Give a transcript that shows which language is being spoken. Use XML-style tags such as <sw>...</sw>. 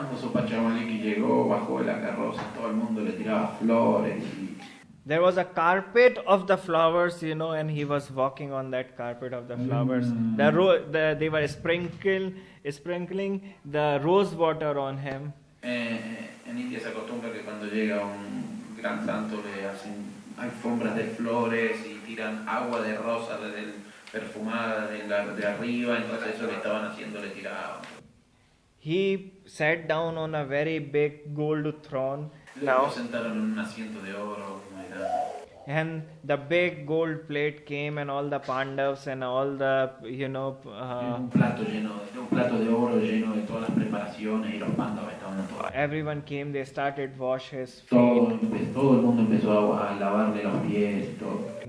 <es>Cuando Swapachya Valmiki llegó, bajó de la carroza, todo el mundo le tiraba flores.</es> <en>There was a carpet of the flowers, and he was walking on that carpet of the flowers. They were sprinkling the rose water on him.</en> <es>En India se acostumbra que cuando llega un gran santo le hacen alfombras de flores y tiran agua de rosa desde el perfumada de arriba, entonces eso que estaban haciendo le tiraban.</es> <en>He sat down on a very big gold throne.</en> <es>Luego sentaron en un asiento de oro muy grande.</es> <en>And the big gold plate came, and all the Pandavas and all the,</en> <es>un plato de oro lleno de todas las preparaciones y los Pandavas estaban todos.</es> <en>Everyone came, they started wash his feet.</en> <es>Todo el mundo empezó a lavarle los pies y todo.</es>